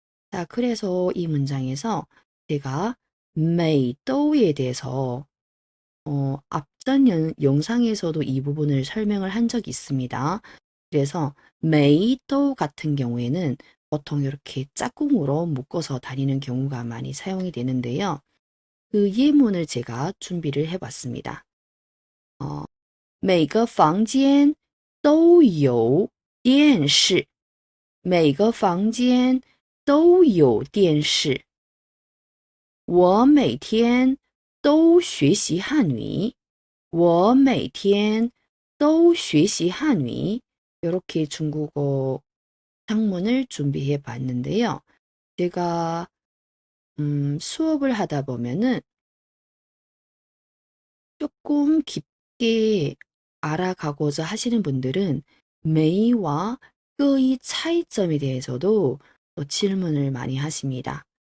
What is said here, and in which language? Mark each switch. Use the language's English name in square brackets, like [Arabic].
[Korean] 자, 그래서 이 문장에서 제가 美도에 대해서 앞전 영상에서도 이 부분을 설명을 한 적이 있습니다. 그래서 美도 같은 경우에는 보통 이렇게 짝꿍으로 묶어서 다니는 경우가 많이 사용이 되는데요. 그 예문을 제가 준비를 해봤습니다. [Chinese] 每个房间都有电视，每个房间都有电视。我每天都学习汉语，我每天都学习汉语. [Korean] 이렇게 중국어 창문을 준비해 봤는데요. 제가 수업을 하다 보면은 조금 깊게 알아가고자 하시는 분들은 메이와 끄의 차이점에 대해서도 질문을 많이 하십니다.